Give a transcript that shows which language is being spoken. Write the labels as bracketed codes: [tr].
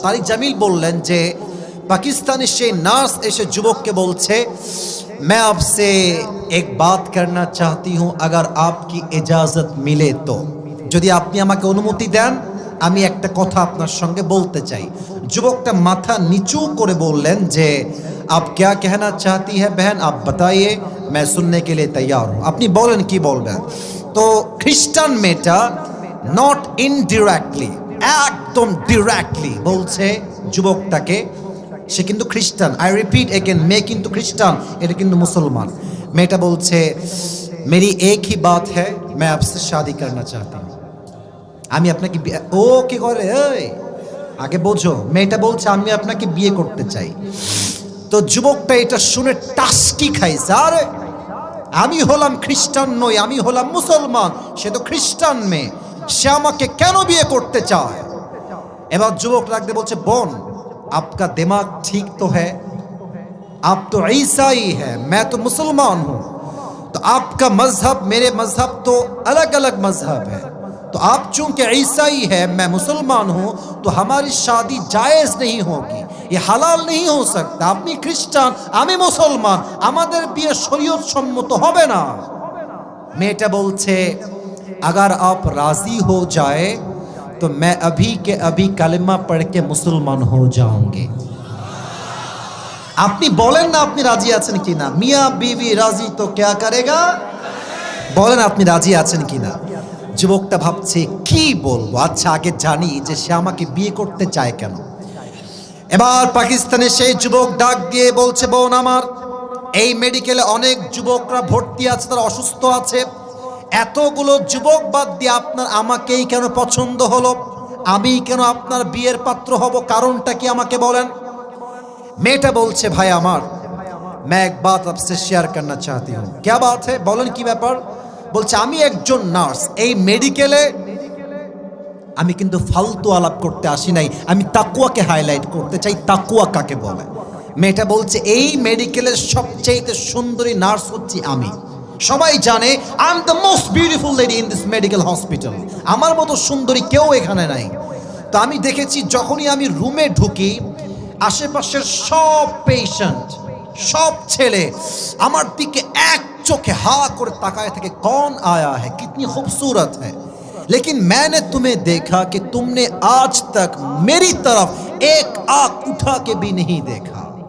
[bn] তারিক জামিল বললেন যে পাকিস্তানি সেই নার্স এসে যুবককে বলছে, [hi] मैं आपसे एक बात करना चाहती हूँ, अगर आपकी इजाजत मिले तो, [bn] যদি আপনি আমাকে অনুমতি দেন আমি একটা কথা আপনার সঙ্গে বলতে চাই। যুবকটা মাথা নিচু করে বললেন যে [hi] आप क्या कहना चाहती है बहन, आप बताइए, मैं सुनने के लिए तैयार हूँ। [bn] আপনি বলেন কি বলবেন। তো খ্রিস্টান মেয়েটা নট ইনডিরেক্টলি, একদম ডিরেক্টলি বলছে যুবকটাকে, সে কিন্তু খ্রিস্টান। [en] I repeat again, [bn] মেয়ে কিন্তু খ্রিস্টান, এটা কিন্তু মুসলমান। মেয়েটা বলছে [hi] मेरी एक ही बात है, मैं आपसे शादी करना चाहती हूँ। [bn] আমি আপনাকে ও কি করে, এই আগে বোঝো। মেয়েটা বলছে আমি আপনাকে বিয়ে করতে চাই। তো যুবকটা এটা শুনে টাস্কি খাইছে, আরে আমি হলাম খ্রিস্টান নই, আমি হলাম মুসলমান, সে তো খ্রিস্টান মেয়ে, সে আমাকে কেন বিয়ে করতে চায়। এবার যুবক রাখতে বলছে, বোন [hi] आपका दिमाग ठीक तो है, आप तो ईसाई है, मैं तो मुसलमान हूं, तो आपका मजहब मेरे मजहब तो अलग अलग मजहब है, तो आप चूंकि ईसाई है मैं मुसलमान हूं, तो हमारी शादी जायज नहीं होगी, ये हलाल नहीं हो सकता। [bn] আপনি খ্রিস্টান, আমি মুসলমান, আমাদের বিয়ে শরীয়ত সম্মত হবে না। মেয়েটা বলছে [hi] अगर आप राजी हो जाए तो मैं अभी के अभी कलमा पढ़ के मुसलमान हो जाऊंगी। [bn] আপনি বলেন না আপনি রাজি আছেন কিনা। মিয়া বিবি রাজি তো [hi] क्या करेगा, [bn] বলেন আপনি রাজি আছেন কিনা। যুবকটা ভাবছে কি বলবো, আচ্ছা আগে জানি যে সে আমাকে বিয়ে করতে চায় কেন। এবার পাকিস্তানের সেই যুবক ডাক দিয়ে বলছে, বোন আমার, এই মেডিকেলে অনেক যুবকরা ভর্তি আছে, তারা অসুস্থ আছে, এতগুলো যুবক বাদ দিয়ে আপনার আমাকেই কেন পছন্দ হলো, আমি কেন আপনার বিয়ের পাত্র হব, কারণটা কি আমাকে বলেন। মেয়েটা বলছে, ভাই আমার, [hi] मैं एक बात आपसे शेयर करना चाहती हूँ। क्या बात है, [bn] বলেন কি ব্যাপার। বলছে আমি একজন নার্স, এই মেডিকেলে আমি কিন্তু ফালতু আলাপ করতে আসি নাই, আমি তাকওয়াকে হাইলাইট করতে চাই। তাকওয়া কাকে বলে। মেয়েটা বলছে এই মেডিকেলের সবচেয়ে সুন্দরী নার্স হচ্ছি আমি, সবাই জানে [en] I am the most beautiful lady in this medical hospital, [bn] আমার মতো সুন্দরী কেউ এখানে নাই। তো আমি দেখেছি যখনই আমি রুমে ঢুকি, আশেপাশের সব পেশেন্ট, সব ছেলে আমার দিকে এক চোখে হা করে তাকায় থাকে, [hi] कौन आया है, कितनी खूबसूरत है, लेकिन मैंने तुम्हें देखा कि तुमने आज तक मेरी तरफ एक आंख उठा के भी नहीं देखा।